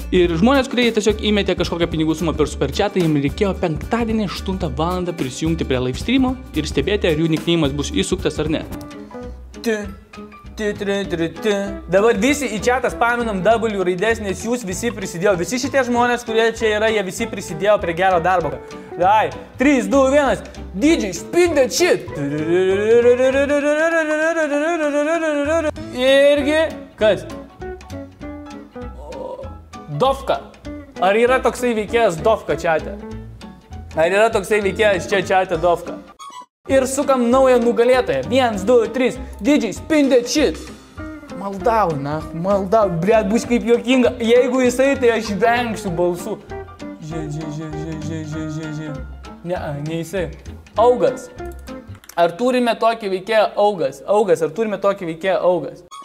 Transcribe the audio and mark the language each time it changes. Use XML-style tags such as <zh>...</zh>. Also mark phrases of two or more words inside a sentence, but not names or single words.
<lt>Ir žmonės, kurie tiesiog įmetė kažkokią pinigų sumą per super chatą, jiems reikėjo penktadienį 8 valandą prisijungti prie</lt> <en>live streamo</en> <lt>ir stebėti, ar jų nickname'as bus įsuktas ar ne. Dabar visi į chatą spaminam W raidės, nes jūs visi prisidėjo. Visi šitie žmonės, kurie čia yra, jie visi prisidėjo prie gero darbo.</lt> <en>Dai, 3, 2, 1, DJ, spin that shit.</en> <lt>Irgi, kas? Dovka. Ar yra toksai veikėjas Dovka chatė? Ar yra toksai veikėjas čia chatė Dovka? Ir sukam naują nugalėtoją. 1, 2, 3,</lt> <en>DJ, spin that shit.</en> <lt>Maldau, blet, bus kaip juokinga. Jeigu jisai, tai aš vengsiu balsų. Ne jisai. Augas. Ar turime tokį veikėją Augas? Augas, ar turime tokį veikėją Augas?</lt>